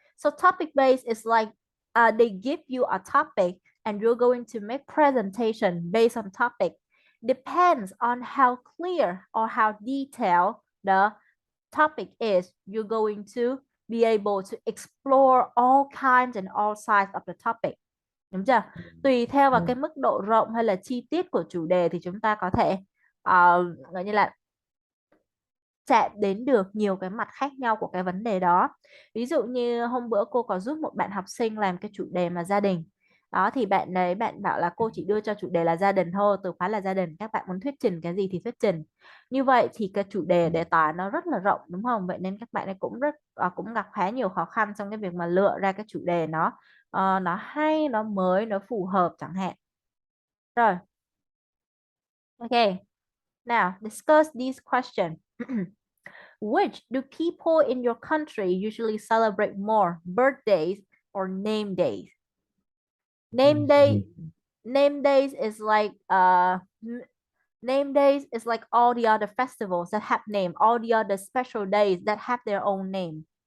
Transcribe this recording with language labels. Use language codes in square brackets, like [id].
[en] So topic-based is like they give you a topic and you're going to make presentation based on topic. Depends on how clear or how detailed the topic is. You're going to be able to explore all kinds and all sides of the topic. [vi] Đúng chưa? Tùy theo vào [en] yeah, [vi] cái mức độ rộng hay là chi tiết của chủ đề thì chúng ta có thể gọi như là chạm đến được nhiều cái mặt khác nhau của cái vấn đề đó. Ví dụ như hôm bữa cô có giúp một bạn học sinh làm cái chủ đề mà gia đình. Đó thì bạn bảo là cô chỉ đưa cho chủ đề là gia đình thôi, từ khóa là gia đình, các bạn muốn thuyết trình cái gì thì thuyết trình. Như vậy thì cái chủ đề đề tài nó rất là rộng đúng không? Vậy nên các bạn ấy cũng gặp khá nhiều khó khăn trong cái việc mà lựa ra cái chủ đề nó hay, nó mới, nó phù hợp chẳng hạn. Rồi, ok. [en] Now, discuss these questions. Which do people in your country usually celebrate more, birthdays or name days? Name day, name days is like name days is like all the other festivals that have name, all the other special days that have their own name.